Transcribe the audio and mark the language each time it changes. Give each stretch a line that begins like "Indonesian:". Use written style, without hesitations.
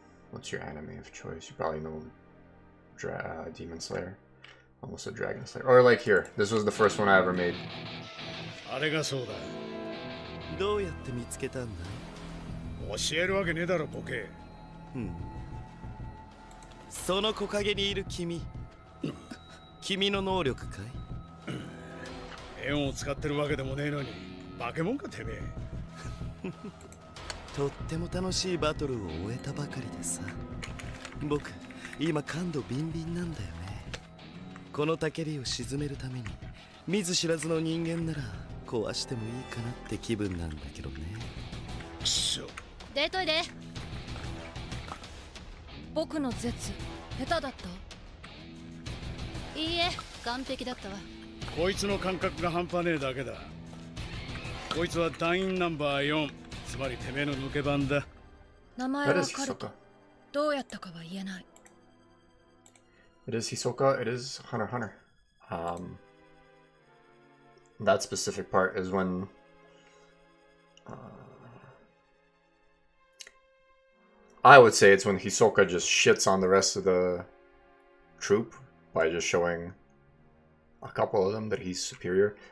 English: What's your anime of choice? You probably know Demon Slayer. Almost a Dragon Slayer. Or like here, this was the first one I ever made.
Japanese: あれがそうだ。どうやって見つけたんだ？教えるわけねえだろ、ボケ。その木陰にいる君。君の能力かい？円を使ってるわけでもねえのに、化け物かてめえ。とっても楽しいバトルを終えたばかりでさ。僕、今感度ビンビンなんだよね。このたけりを沈めるために、見ず知らずの人間なら壊してもいいかなって気分なんだけどね。くそ。出といで。僕の絶下手だった？いいえ、完璧だったわ。こいつの感覚が半端ねえだけだ。こいつは団員ナンバー4、つまりてめえの抜け番だ。名前はカルト。どうやったかは言えない。
English: It is Hisoka, it is Hunter x Hunter. That specific part is when I would say it's when Hisoka just shits on the rest of the troop by just showing a couple of them that he's superior.